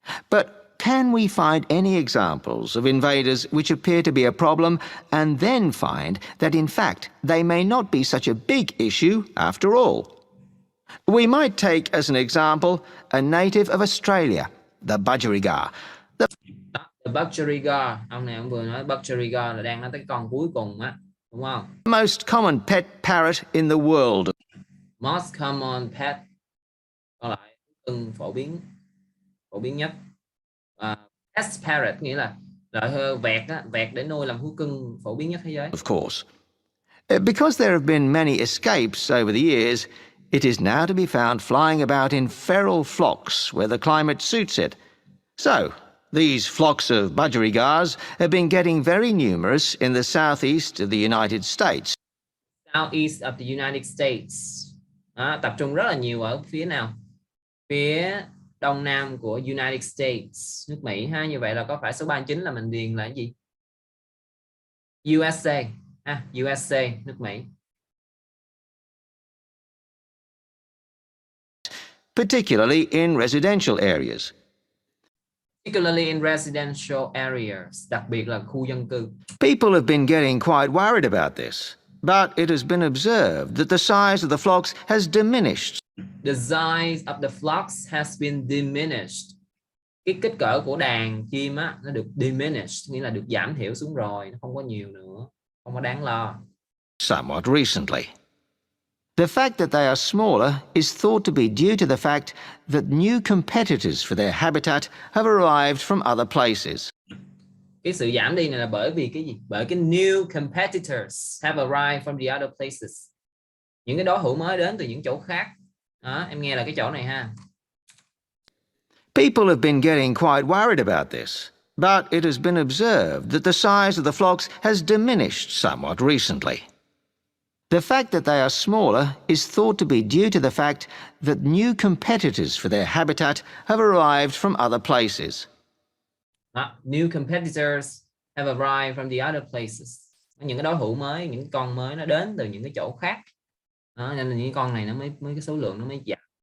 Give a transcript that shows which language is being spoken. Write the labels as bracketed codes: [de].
[en] But can we find any examples of invaders which appear to be a problem and then find that in fact they may not be such a big issue after all? We might take as an example a native of Australia, the budgerigar. [vi] The budgerigar, ông này ông vừa nói budgerigar là đang nói tới con cuối cùng á, đúng không? [en] Most common pet parrot in the world. Most common pet, [vi] còn lại từng phổ biến nhất. Pet parrot nghĩa là loại vẹt á, vẹt để nuôi làm thú cưng phổ biến nhất thế giới. [en] Of course. Because there have been many escapes over the years, it is now to be found flying about in feral flocks where the climate suits it. So, these flocks of budgerigars have been getting very numerous in the southeast of the United States. Southeast of the United States. [vi] Tập trung rất là nhiều ở phía nào? Phía đông nam của United States, nước Mỹ ha. Như vậy là có phải số 39 là mình điền là cái gì? USA ha, USA, nước Mỹ. [en] particularly in residential areas. Particularly in residential areas, [vi] đặc biệt là khu dân cư. [en] People have been getting quite worried about this, but it has been observed that the size of the flocks has diminished. The size of the flocks has been diminished. [vi] Cái kích cỡ của đàn chim á, nó được diminished, nghĩa là được giảm thiểu xuống rồi, nó không có nhiều nữa, không có đáng lo. [en] Somewhat recently. The fact that they are smaller is thought to be due to the fact that new competitors for their habitat have arrived from other places. [vi] Cái sự giảm đi này là bởi vì cái gì? Bởi cái [en] new competitors have arrived from the other places. [vi] Những cái đối thủ mới đến từ những chỗ khác. Đó, em nghe là cái chỗ này ha. [en] People have been getting quite worried about this, but it has been observed that the size of the flocks has diminished somewhat recently. The fact that they are smaller is thought to be due to the fact that new competitors for their habitat have arrived from other places. Đó, new competitors have arrived from the other places. [vi] Những cái đối thủ mới, những con mới nó đến từ những cái chỗ khác. Đó, nên là những con này nó mới cái số lượng nó mới giảm.